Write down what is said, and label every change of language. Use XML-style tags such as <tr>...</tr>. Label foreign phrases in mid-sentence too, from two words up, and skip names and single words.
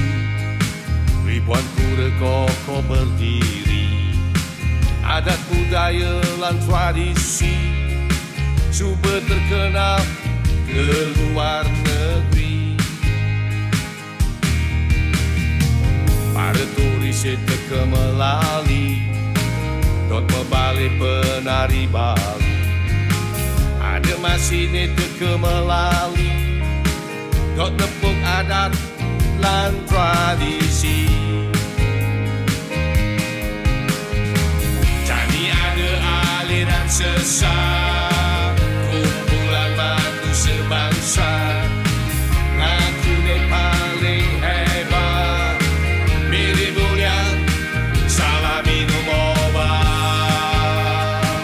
<id>ribuan pura kokoh berdiri, adat budaya dan tradisi super terkenal ke luar negeri.</id> <ban>Para turis teka melali, dot membalik</ban> <id>penari Bali.</id> <ban>Ada masih teka melali, dot nepuk</ban> <id>adat dan tradisi. Jadi ada aliran sesat, kumpulan batu sebangsa, ngaku dek paling hebat, mirip bulian, salah minum obat.</id>